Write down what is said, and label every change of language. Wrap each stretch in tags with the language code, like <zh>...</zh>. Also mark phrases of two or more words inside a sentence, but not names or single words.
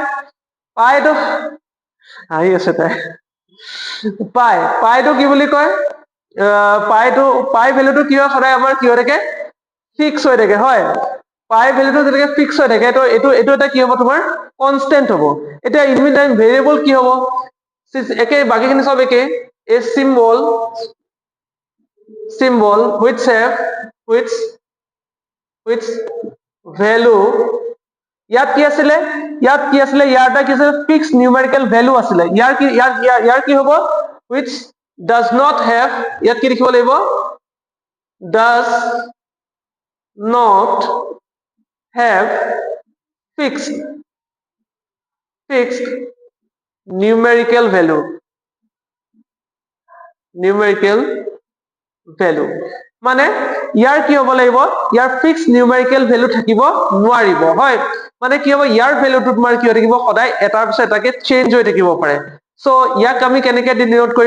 <as>পাইটো আহি আছে তাই। পাইটো কি বুলি কয়? পাই ভেলুটো কি হয়? সদায় আমাৰ কি হৈ থাকে? ফিক্স হৈ থাকে, হয়।</as> <en>pi value</en> <as>যেনেকে ফিক্স হৈ থাকে, তো এইটো এটা কি হ'ব? তোমাৰ কনষ্টেন্ট হ'ব। এতিয়া</as> <en>in time variable</en> <as>কি হ'ব? একে, বাকীখিনি সব একে।</as> <en>a symbol which value,</en> <as>ইয়াত কি আছিলে? ইয়াৰ এটা কি আছিলে?</as> <en>fixed numerical value</en> <as>আছিলে। ইয়াৰ কি হ'ব?</as> <en>which does not have,</en> <as>ইয়াত কি লিখিব লাগিব?</as> <en>does not have fixed numerical value।</en> <as>মানে ইয়াৰ কি হ'ব লাগিব? ইয়াৰ</as> <en>fix numerical value</en> <as>থাকিব নোৱাৰিব, হয়। মানে কি হ'ব? ইয়াৰ ভেলুটো তোমাৰ কি হৈ থাকিব? সদায় এটাৰ পিছত এটাকে চেঞ্জ হৈ থাকিব পাৰে। সো ইয়াক আমি কেনেকে ডিনোট কৰিম?</as>